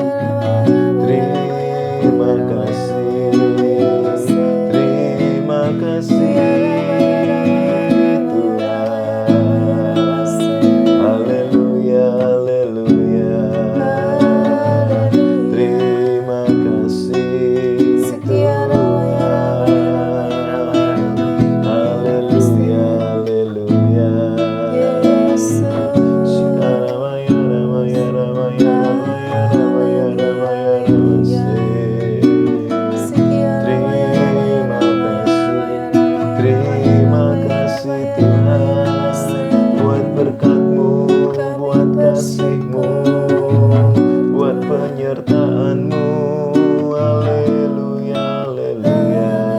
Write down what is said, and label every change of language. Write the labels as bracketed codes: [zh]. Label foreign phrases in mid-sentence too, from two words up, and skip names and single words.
[id] Terima kasih, terima kasih Tuhan. Haleluya, haleluya. Terima kasih Tuhan. Haleluya, haleluya. Shikaramaya ramaya ramaya ramaya ramaya ramaya ramase. Terima kasih Tuhan, buat berkat-Mu, buat kasih-Mu, buat penyertaan-Mu. Haleluya, haleluya.